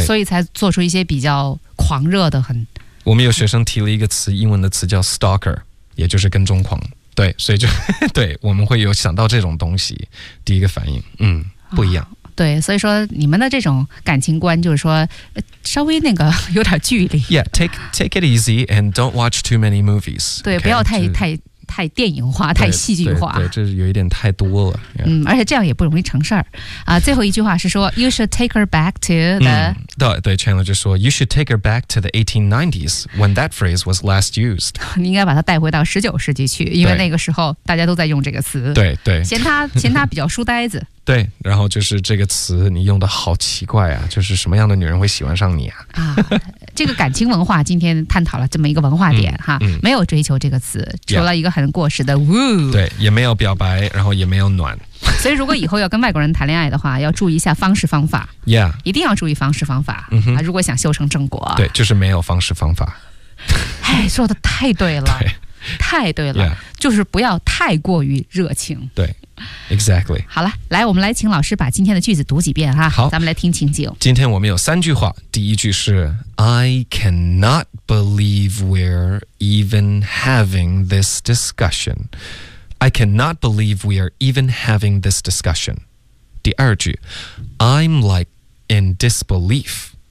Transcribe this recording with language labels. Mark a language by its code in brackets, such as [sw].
[zh] 所以才做出一些比较狂热的。很我们有学生提了一个词，英文的词叫 stalker， 也就是跟踪狂。对，所以就对，我们会有想到这种东西，第一个反应，嗯，不一样。啊、对，所以说你们的这种感情观就是说，稍微那个有点距离。 [en] Yeah， take it easy and don't watch too many movies。 [zh] 对， [en] okay? [zh] 不要太电影化，太戏剧化。对，这有一点太多了。Yeah. 嗯，而且这样也不容易成事儿。啊，最后一句话是说， [en] You should take her back to the。 [zh] 对 ，Chandler 就说 [en] ，You should take her back to the 1890s when that phrase was last used。 [zh] 你应该把它带回到十九世纪去，因为那个时候大家都在用这个词。对对，嫌他比较书呆子。对，然后就是这个词你用的好奇怪啊，就是什么样的女人会喜欢上你啊？啊，这个感情文化今天探讨了这么一个文化点、嗯、哈、嗯，没有追求这个词，除了一个很过时的 woo，对，也没有表白，然后也没有暖。所以如果以后要跟外国人谈恋爱的话，要注意一下方式方法。 [en] Yeah， [zh] 一定要注意方式方法。嗯、啊、如果想修成正果，对，就是没有方式方法。哎，说的太对了，对太对了， [en] yeah. [zh] 就是不要太过于热情。对。Exactly. 好了，来，我们来请老师把今天的句子读几遍哈。好，咱们来听情景。今天我们有三句话。第一句是 [en] I cannot believe we're even having this discussion. I cannot believe we're even having this discussion. 第二句 I'm like in disbelief.